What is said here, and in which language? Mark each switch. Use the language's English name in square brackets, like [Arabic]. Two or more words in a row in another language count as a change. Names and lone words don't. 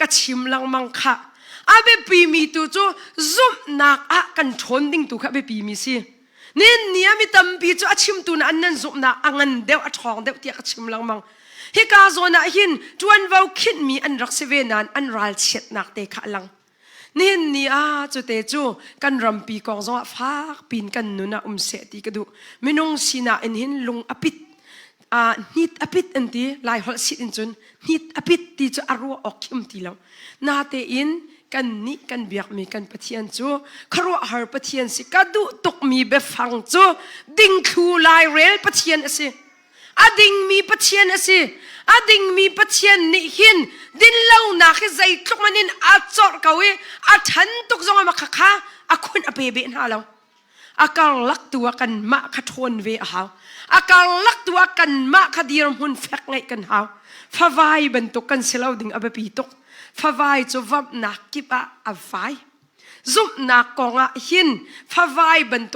[Falam Chin] chim lang mang kha abe pi mi tu chu zup nak a kan thon ding tu kha be pi mi si nin niami tam pi chu achim tu na an nan zup na angan deu a thong deu ti ka chim lang mang hi ka zona hin tuan vau khin mi an rak se ve nan an ral chet nak te kha lang nin ni a chu te chu kan rampi kong zo fa pin kan nuna se ti ka du minung sina in hin lung apit nit apit anti lai hol sit in chun nit apit ti chu arwa okim ti lo na te in kan ni kan biak mi kan pathian chu kharwa har pathian si ka du tok mi be phang chu ding thu lai rel pathian ase ading mi pathian ase ading mi pathian ni hin din lo na khe zai tlok manin a chor kawi a than tok zonga ma kha akhun ape be na lo akal lak tu kan ma kha thon ve ha akal lak tu kan ma kha dir hun fek ngai kan ha phawai ban tok kan selau ding abapi tok phawai chu vap na kipa avai zum na konga hin phawai bantuk